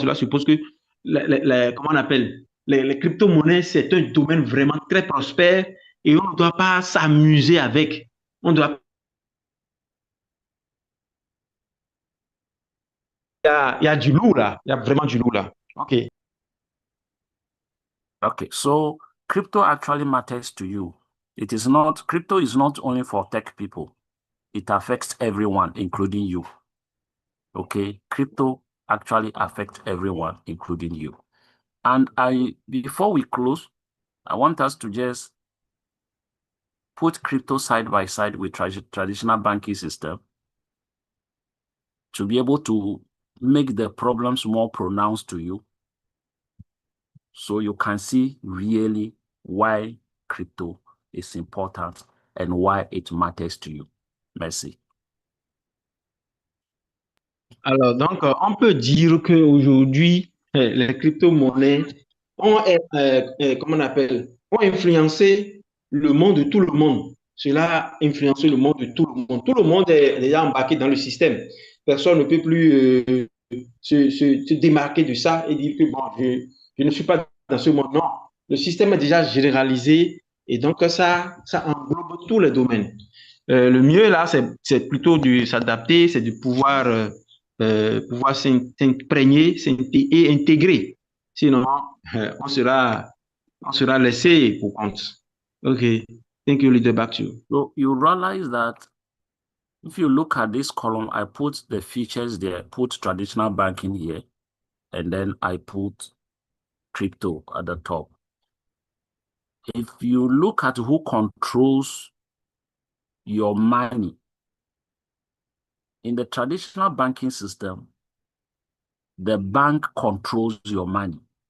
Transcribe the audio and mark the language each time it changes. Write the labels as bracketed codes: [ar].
[fr] Cela suppose que, comment on appelle, les crypto-monnaies, c'est un domaine vraiment très prospère et on ne doit pas s'amuser avec. On doit. Il y a du lourd là. Il y a vraiment du lourd là. [en] OK. Okay, so crypto actually matters to you. Crypto is not only for tech people. It affects everyone, including you. Okay, crypto actually affects everyone, including you. And before we close, I want us to just put crypto side by side with traditional banking system to be able to make the problems more pronounced to you, so you can see really why crypto is important and why it matters to you. [fr] Merci. Alors, donc, on peut dire qu'aujourd'hui, les crypto-monnaies ont, comment on appelle, ont influencé le monde de tout le monde. Cela a influencé le monde de tout le monde. Tout le monde est déjà embarqué dans le système. Personne ne peut plus se démarquer de ça et dire que bon, je ne suis pas dans ce monde. Non, le système est déjà généralisé et donc ça englobe tous les domaines. Le mieux là, c'est plutôt de s'adapter, c'est de pouvoir s'imprégner et intégrer. Sinon, on sera laissé pour compte. [en] Okay, thank you, leader. Back to you. So you realize that if you look at this column, I put the features there, put traditional banking here, and then I put crypto at the top. If you look at who controls your money, in the traditional banking system, the bank controls your money.